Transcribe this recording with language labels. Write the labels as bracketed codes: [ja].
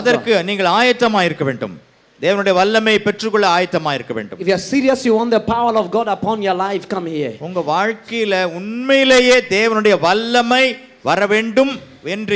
[ta] அதற்கு நீங்கள் ஆயத்தமாக இருக்க வேண்டும். தேவனுடைய வல்லமையை பெற்றுக்கொள்ள ஆயத்தமாக இருக்க வேண்டும். [en] If you are serious, you want the power of God upon your life, come here. [ta] உங்க வாழ்க்கையில உண்மையிலேயே தேவனுடைய வல்லமை வர வேண்டும் என்று